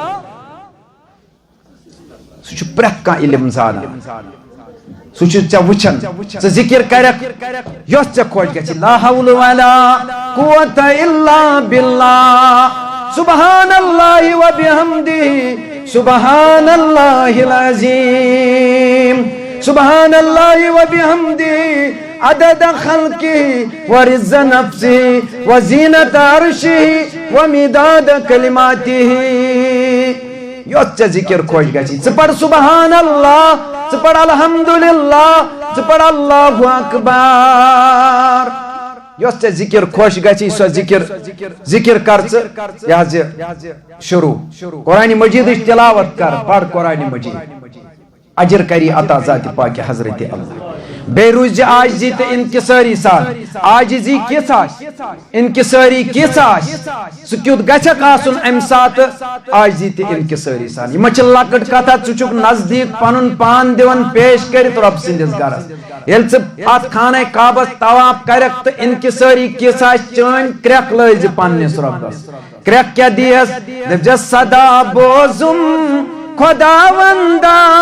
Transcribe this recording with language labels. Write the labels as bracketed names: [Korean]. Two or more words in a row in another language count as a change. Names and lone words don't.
[Kashmiri] سُہ چھُ پرٛٮ۪تھ کانٛہہ علم زانان سُہ چھُ ژےٚ وٕچھان ژٕ ذِکر کرکھ یۄس ژےٚ خۄش گژھی [Arabic] لا حول ولا قوة الا باللہ سبحان اللہ وبحمدہ سبحان اللہ العظیم سبحان اللہ وبحمدہ عدد خلقہ ورضا نفسہ وزینت عرشہ ومداد کلماتہ [Kashmiri] یوت ژےٚ ذِکر خۄش گژھی ژٕ پَر [Arabic] سبحان اللہ [Kashmiri] ژٕ پَر الحمدللہ ژٕ پَر [Arabic] اللہ اکبر [Kashmiri] یوس ژےٚ ذِکر خۄش گژھی سۄ ذِکر کر ژٕ یہِ حظ یہِ شروع قرآنِ مجیدٕچ تلاوت کر پَر قرآنِ مجید اجر کری عطا ذات پاک حضرت اللہ بے روز عاجزی تہٕ انکساری سان عاجزی کِژھ آسہِ انکساری کِژھ آسہِ ژٕ کیُتھ گژھکھ آسُن امہِ ساتہٕ عاجزی تہٕ انکساری سان یہِ ما چھِ لۄکٕٹ کتھا ژٕ چھُکھ نزدیٖک پنُن پان دِوان پیش کٔرِتھ رۄب سٕنٛدِس گرس ییٚلہِ ژٕ اتھ خانہ کعبس طواف کرکھ تہٕ انکساری کِژھ آسہِ چٲنۍ کرٛٮ۪کھ لٲزِ پننِس رۄبس کرٛٮ۪کھ کیٛاہ دِیس دپجس سدا بوزُم خۄداوندا